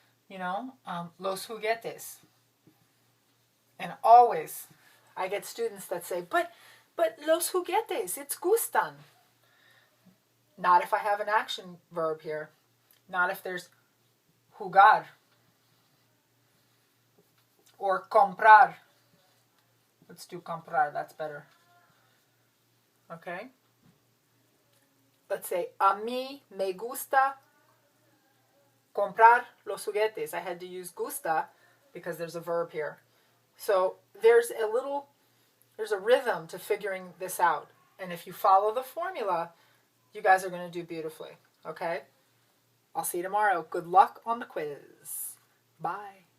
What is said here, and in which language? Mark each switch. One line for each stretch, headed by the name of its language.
English: Los juguetes. And always, I get students that say, but los juguetes, it's gustan. Not if I have an action verb here. Not if there's jugar. Or comprar. Let's do comprar, that's better. Okay? Let's say,
Spanish: a mí me gusta comprar los juguetes.
English: I had to use gusta because there's a verb here. So there's a rhythm to figuring this out. And if you follow the formula, you guys are going to do beautifully. Okay? I'll see you tomorrow. Good luck on the quiz. Bye.